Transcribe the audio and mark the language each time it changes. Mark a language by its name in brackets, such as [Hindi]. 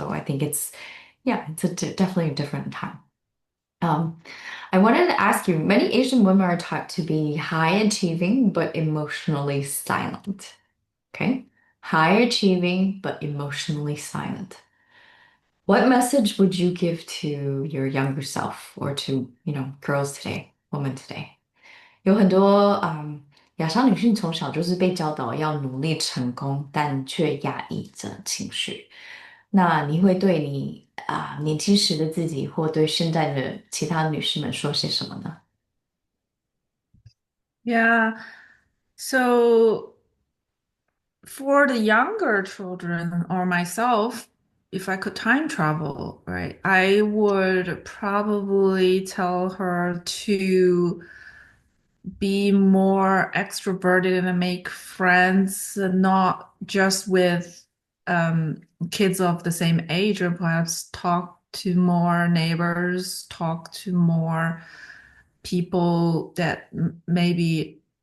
[English] So I think yeah, it's definitely a different time. Um, I wanted to ask you, many Asian women are taught to be high achieving but emotionally silent. Okay? High achieving but emotionally silent. What message would you give to your younger self or to, girls today, women today? [Chinese] 有很多亚洲女性从小就是被教导要努力成功，但却压抑着情绪。那你会对你年轻时的自己，或对现在的其他女士们说些什么呢？ [English] Yeah. So for the younger children or myself, if I could time travel, right, I would probably tell her to be more extroverted and make friends, not just with um, kids of the same age, or perhaps talk to more neighbors, talk to more people that maybe,